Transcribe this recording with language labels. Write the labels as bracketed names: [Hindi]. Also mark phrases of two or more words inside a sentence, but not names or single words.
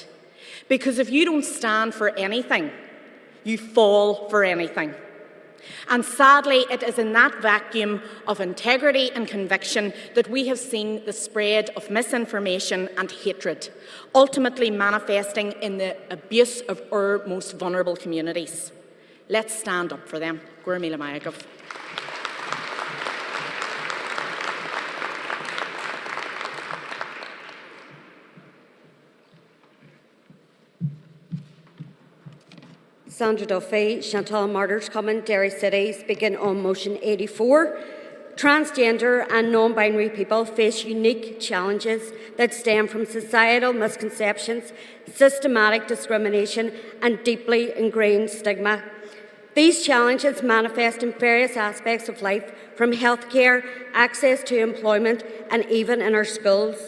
[English] Because if you don't stand for anything, you fall for anything. And sadly, it is in that vacuum of integrity and conviction that we have seen the spread of misinformation and hatred, ultimately manifesting in the abuse of our most vulnerable communities. Let's stand up for them. [Irish] Gura míle maith agam. [English] Sandra Duffy, Chantal Martyrs Common, Derry City, speaking on motion 84. Transgender and non-binary people face unique challenges that stem from societal misconceptions, systematic discrimination and deeply ingrained stigma. These challenges manifest in various aspects of life, from healthcare, access to employment and even in our schools.